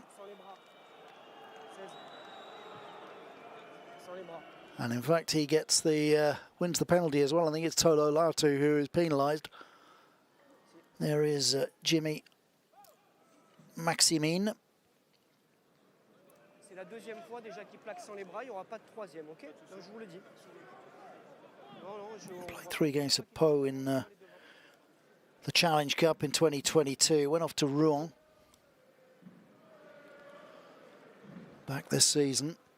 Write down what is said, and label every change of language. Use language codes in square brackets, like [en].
[fr] Sans les bras. 16. Sans les bras. [en] And in fact, he gets the wins the penalty as well. I think it's Tolo Latu who is penalised. There is Jimmy Maximine. [fr] C'est la deuxième fois déjà qu'il plaque sans les bras. Il n'y aura pas de troisième, ok? Donc, je vous le dis. Non, non, [en] Played 3 games of Po in the Challenge Cup in 2022. Went off to Rouen back this season.